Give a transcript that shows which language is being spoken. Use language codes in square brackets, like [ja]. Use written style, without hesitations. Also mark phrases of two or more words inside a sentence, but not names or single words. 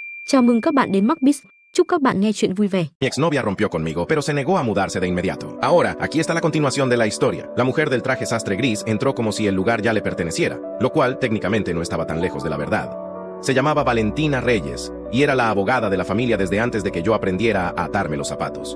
[vi] Chào mừng các bạn đến Macbiz. Chúc các bạn nghe chuyện vui vẻ. [es] Mi exnovia rompió conmigo, pero se negó a mudarse de inmediato. Ahora, aquí está la continuación de la historia. La mujer del traje sastre gris entró como si el lugar ya le perteneciera, lo cual técnicamente no estaba tan lejos de la verdad. Se llamaba Valentina Reyes, y era la abogada de la familia desde antes de que yo aprendiera a atarme los zapatos.